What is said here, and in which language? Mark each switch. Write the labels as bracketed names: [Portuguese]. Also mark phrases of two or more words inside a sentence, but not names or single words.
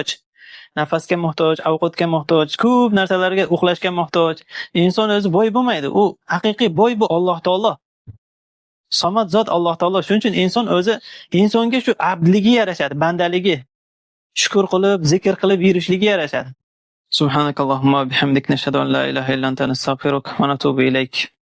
[Uzbek] Nafasga muhtoj, ovqatga muhtoj, ko'p narsalarga, uxlashga muhtoj. Inson o'zi boy bo'lmaydi. U haqiqiy boy bu Alloh taolo. Samad zot Alloh taolo. Shuning uchun inson o'zi insonga shu abdligi yarashadi, bandaligi. Shukr qilib, zikr qilib yurishligi yarashadi. [Arabic] سبحانك اللهم وبحمدك نشهد أن لا إله إلا أنت نستغفرك ونتوب إليك.